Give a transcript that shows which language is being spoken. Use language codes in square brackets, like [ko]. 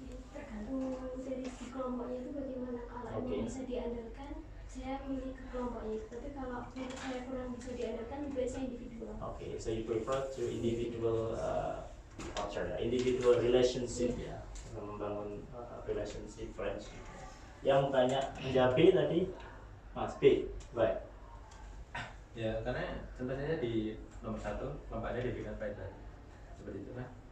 [id] Tergantung dari si kelompoknya itu bagaimana. Kalau emang bisa diandalkan, saya memilih ke kelompoknya. Tapi kalau menurut saya kurang bisa diandalkan, lebih baik saya individual. [en] Okay, so you prefer to individual culture, individual relationship [id] ya, membangun [en] relationship, friendship. [id] Yang banyak menjawab B tadi, Mas B, baik. Ya, karena contohnya di nomor 1, kelompoknya diberikan faedah seperti itu kan.